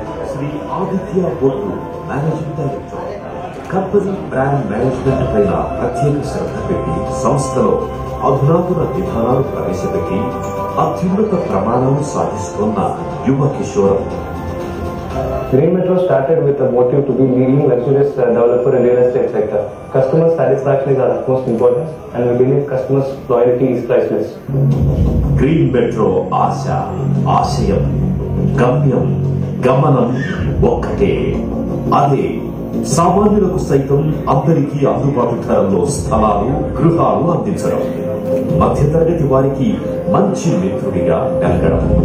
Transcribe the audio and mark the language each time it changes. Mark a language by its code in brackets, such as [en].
[te] శ్రీ ఆదిత్య బొట్టు managing director company brand management పైన ప్రత్యేక శ్రద్ధ పెట్టి సంస్థలో అధునాతన విధానాలు ప్రవేశపెట్టి అత్యున్నత ప్రమాణాలు సాధిస్తున్న యువ కిషోరం. [en] Green Metro started with a motive to be leading luxurious developer in real estate sector. Customer satisfaction is our most important, and we believe customers' loyalty is priceless. [te] Green Metro ఆశ, ఆశయం, గమ్యం, గమనం ఒక్కటే. అదే సామాన్యులకు సైతం అందరికీ అందుబాటు ధరల్లో స్థలాలు, గృహాలు అందించడం, మధ్యతరగతి వారికి మంచి మిత్రుడిగా వెలగడం.